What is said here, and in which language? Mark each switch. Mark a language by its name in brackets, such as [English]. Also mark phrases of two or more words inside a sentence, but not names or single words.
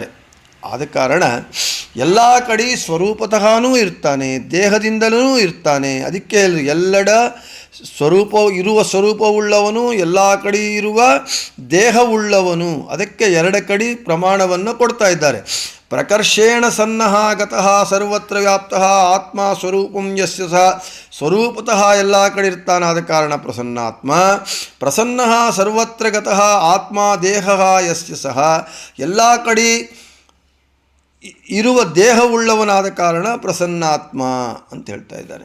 [Kannada] ಆದ ಕಾರಣ ಎಲ್ಲ ಕಡೆ ಸ್ವರೂಪತಃನೂ ಇರ್ತಾನೆ, ದೇಹದಿಂದಲೂ ಇರ್ತಾನೆ. ಅದಕ್ಕೆ ಎಲ್ಲೆಡ ಸ್ವರೂಪವುಳ್ಳವನು, ಎಲ್ಲ ಕಡೆ ಇರುವ ದೇಹವುಳ್ಳವನು. ಅದಕ್ಕೆ ಎರಡು ಕಡೆ ಪ್ರಮಾಣವನ್ನು ಕೊಡ್ತಾ ಇದ್ದಾರೆ. [Sanskrit] ಪ್ರಕರ್ಷೇಣ ಸನ್ನಃ ಗತಃ ಸರ್ವತ್ರ ವ್ಯಾಪ್ತಃ ಆತ್ಮ ಸ್ವರೂಪಂ ಯಸ್ಯ ಸಹ. [Kannada] ಸ್ವರೂಪತಃ ಎಲ್ಲ ಕಡೆ ಇರ್ತಾನಾದ ಕಾರಣ ಪ್ರಸನ್ನಾತ್ಮ. [Sanskrit] ಪ್ರಸನ್ನ ಸರ್ವತ್ರ ಗತಃ ಆತ್ಮ ದೇಹ ಯಸ್ಯ ಸಹ. [Kannada] ಎಲ್ಲ ಕಡೆ ಇರುವ ದೇಹವುಳ್ಳವನಾದ ಕಾರಣ ಪ್ರಸನ್ನಾತ್ಮ ಅಂತ ಹೇಳ್ತಾ ಇದ್ದಾನೆ.